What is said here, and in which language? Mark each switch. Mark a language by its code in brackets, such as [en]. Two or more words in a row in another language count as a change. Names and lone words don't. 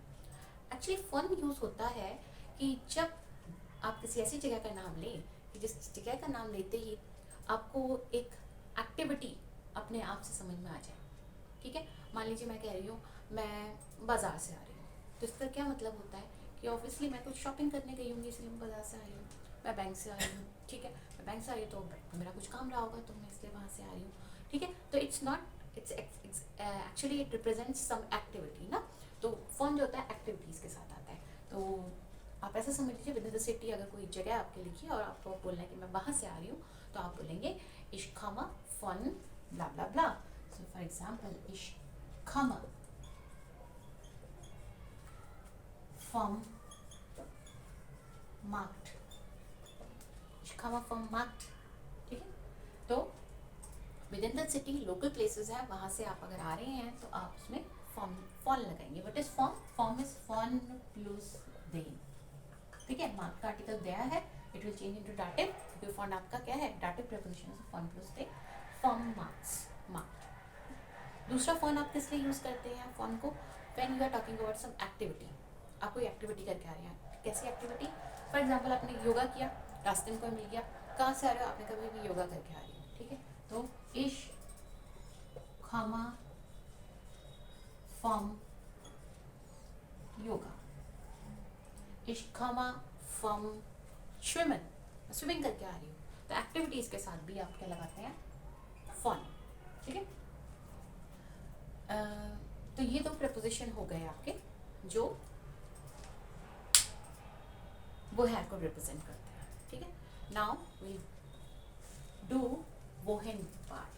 [hi] एक्चुअली फन यूज होता है कि जब आप किसी ऐसी जगह का नाम लें कि जिस जगह का नाम लेते ही आपको एक एक्टिविटी अपने आप से समझ में आ जाए। ठीक है, मान लीजिए मैं कह रही हूँ मैं बाजार से आ रही हूँ, तो इसका क्या मतलब होता है कि ऑब्वियसली मैं कुछ शॉपिंग करने गई होंगी, इसलिए मैं बाजार से आई हूँ। मैं बैंक से आई हूँ, ठीक है, मैं बैंक से आई हूँ तो मेरा कुछ काम रहा होगा, तो मैं इसलिए वहाँ से आ रही हूँ। ठीक है, तो [en] it's not, it's actually it represents some activity ना। [hi] तो फन जो होता है एक्टिविटीज़ के साथ आता है। तो आप ऐसा समझ लीजिए, [en] within the city [hi] अगर कोई जगह आपके लिखी और आपको बोलना है कि मैं बाहर से आ रही हूँ, तो आप बोलेंगे [de] ich komme von bla bla bla। [en] So for example, [de] ich komme vom Markt, ich komme vom Markt। [hi] ठीक है, तो [en] within the city local places [hi] है, वहाँ से आप अगर आ रहे हैं तो आप उसमें फॉर्म फॉन लगाएंगे। [en] what is vom? vom is von plus dem. [hi] ठीक है, मार्क का आर्टिकल दिया है, [en] it will change into Dativ, [hi] क्योंकि फॉन आपका क्या है? डाटिव प्रीपोजिशन है, फॉन प्लस दे, फॉर्म मार्क्स, मार्क। दूसरा फॉन आप किस लिए यूज करते हैं फॉन को? [en] when you are talking about some activity, [hi] आप कोई एक्टिविटी करके आ रहे हैं। कैसी एक्टिविटी? [en] for example [hi] आपने योगा किया, रास्ते में कोई मिल गया, कहाँ से आ रहे हो? आपने कभी भी योगा करके आ रही हो। ठीक है, तो [de] ich komme [en] from yoga. [de] Ich komme from schwimmen. [hi] स्विमिंग करके आ रही हूँ. तो एक्टिविटीज के साथ भी आप क्या लगाते हैं? फन. ठीक है. तो ये दो प्रपोजिशन हो गए आपके जो वो है को रिप्रेजेंट करते हैं. ठीक है. [en] now we do wohin part.